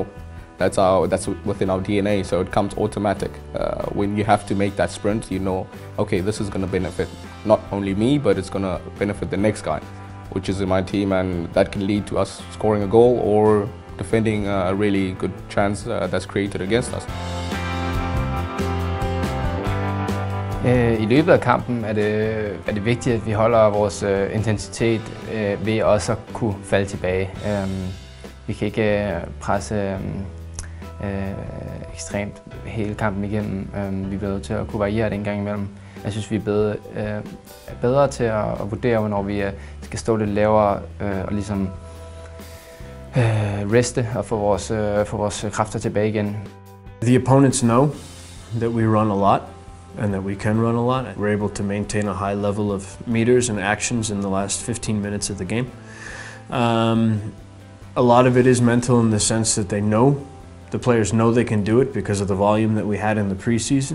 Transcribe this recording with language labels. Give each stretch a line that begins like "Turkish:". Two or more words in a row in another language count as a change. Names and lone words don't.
English: That's within our DNA, so it comes automatic. When you have to make that sprint, you know, okay, this is going to benefit not only me, but it's going to benefit the next guy. which is in my team, and that can lead to us scoring a goal or defending a really good chance that's created against us.
Danish: I løbet af kampen er det vigtigt, at vi holder vores intensitet ved også at kunne falde tilbage. Vi kan ikke presse ekstremt hele kampen igennem. Vi bliver nødt til at kunne variere det en gang imellem. Jeg synes, vi er bedre til at vurdere, hvornår vi skal stå lidt lavere og ligesom reste og få vores kræfter tilbage igen.
English: The opponents know that we run a lot and that we can run a lot. We're able to maintain a high level of meters and actions in the last 15 minutes of the game. A lot of it is mental in the sense that the players know they can do it because of the volume that we had in the preseason.